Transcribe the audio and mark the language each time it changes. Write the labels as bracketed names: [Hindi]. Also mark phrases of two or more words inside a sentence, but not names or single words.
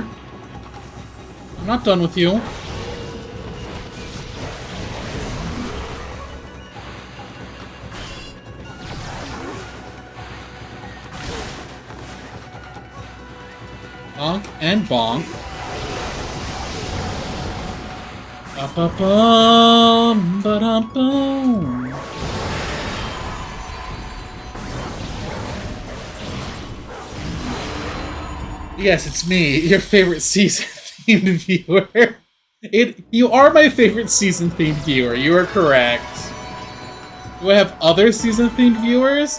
[English] I'm not done with you. Bonk and bonk. Ba-ba-bum, ba-dum-bum. Yes, it's me, your favorite season-themed viewer. You are my favorite season-themed viewer, you are correct. Do I have other season-themed viewers?